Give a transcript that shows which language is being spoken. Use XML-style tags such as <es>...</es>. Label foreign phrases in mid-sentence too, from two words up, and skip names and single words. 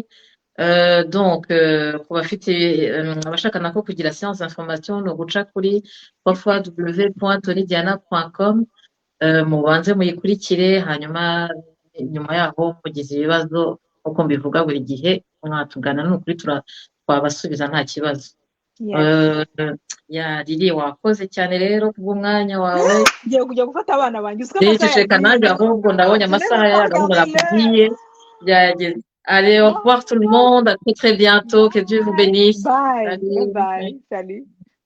<rw>Donc ku bafite abashaka nako kugira</rw> <en>science information</en> <rw>no guca kuri www.tonydiana.com mubanze muyikurikire hanyuma nyuma yaho mugize ibibazo uko mbivuga buri gihe mwatugana ni ukuri twabasubiza nta kibazo. Riri wakoze cyane rero kubw'umwanya wawe. Ngiye kujya gufata abana banjye Ceka nanjye ahubwo ndabonye amasaha ya gahunda nakubwiye byageze.</rw> <fr>Allez, au revoir tout le monde, à très très bientôt, que Dieu vous bénisse.</fr> <en>Bye, bye, salut.</en>